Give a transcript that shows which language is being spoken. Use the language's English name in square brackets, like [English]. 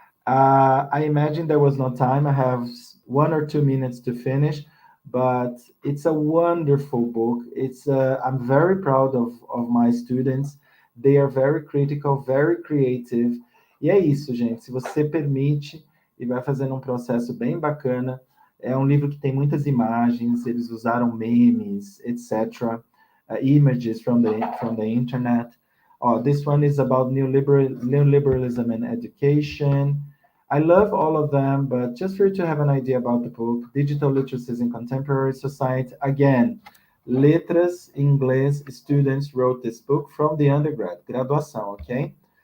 [English] I imagine there was no time. I have 1 or 2 minutes to finish, but it's a wonderful book. I'm very proud of my students. They are very critical, very creative. [Portuguese] E é isso, gente. Se você permite e vai fazendo um processo bem bacana, é um livro que tem muitas imagens, eles usaram memes, etc. [English] images from the internet. This one is about neoliberalism and education. I love all of them, but just for you to have an idea about the book, Digital Literacies in Contemporary Society. Again, Letras, English students wrote this book from the undergrad, [Portuguese] graduação, [English] okay?